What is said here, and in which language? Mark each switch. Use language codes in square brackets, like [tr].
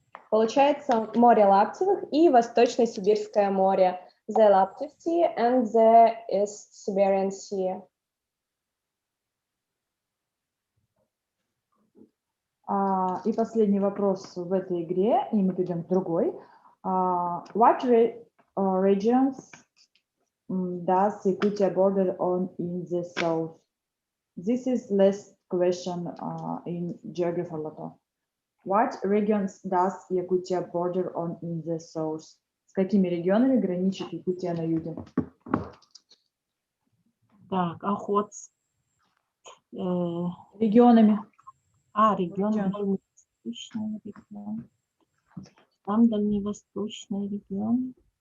[ru] Получается море Лаптевых и Восточно-Сибирское море. [en] The Laptev Sea and the East Siberian Sea. [ru] И последний вопрос в этой игре, и мы перейдем к другой. [en] What regions does Yakutia border on in the south? This is last question in Geography Lotto. What regions does Yakutia border on in the south? [ru] С какими регионами граничит Якутия на юге? Так, Охотск. Регионами. Регион, дальневосточный регион. Там дальневосточный регион.